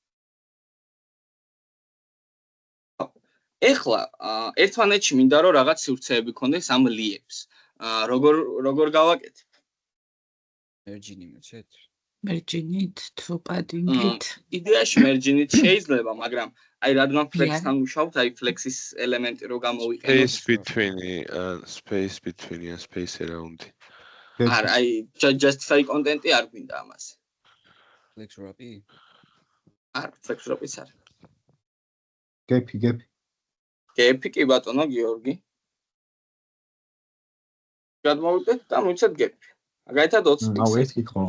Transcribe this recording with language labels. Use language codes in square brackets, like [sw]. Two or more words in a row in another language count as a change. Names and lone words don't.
[ka] ეხლა ერთმანეთში მინდა რომ რაღაც სივრცეები ქონდეს ამ ლიებს. როგორ გავაკეთებ? merge-ი მივცეთ. merge-ით თუ padding-ით. იდეაში merge-ით შეიძლება, მაგრამ აი რადგან flex-თან ვუშავთ, აი flex-ის ელემენტი რო გამოვიყენოთ. [en] space between and space around. [ka] არა, აი [en] justify content- [ka] ი არ გვინდა ამას. [en] flex wrap-ი? არა, flex wrap-იც არა. [ka] gap-ი. gap-ი კი ბატონო გიორგი. გადმოვიდეთ და მივცეთ gap-ი. მაგალითად 20 პიქსელი. აუ, ერთი კითხვა.